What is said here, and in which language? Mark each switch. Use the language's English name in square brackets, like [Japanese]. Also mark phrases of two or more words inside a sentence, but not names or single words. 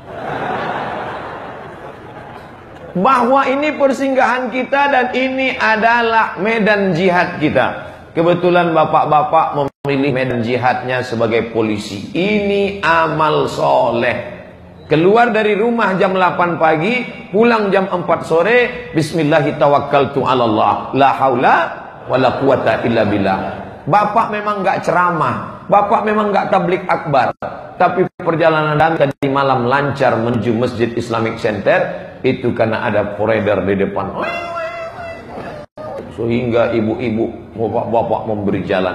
[Indonesian] Bahwa ini persinggahan kita dan ini adalah medan jihad kita. Kebetulan bapak-bapak memilih medan jihadnya sebagai polisi. Ini amal soleh. Keluar dari rumah jam 8 pagi, pulang jam 4 sore, bismillahirrahmanirrahim, [Arabic] لا حول ولا قوة إلا بالله. [Indonesian] Bapak memang enggak ceramah, bapak memang enggak tablik akbar, tapi perjalanan tadi malam lancar menuju Masjid Islamic Center itu karena ada forader di depan. Sehingga ibu-ibu, bapak-bapak memberi jalan.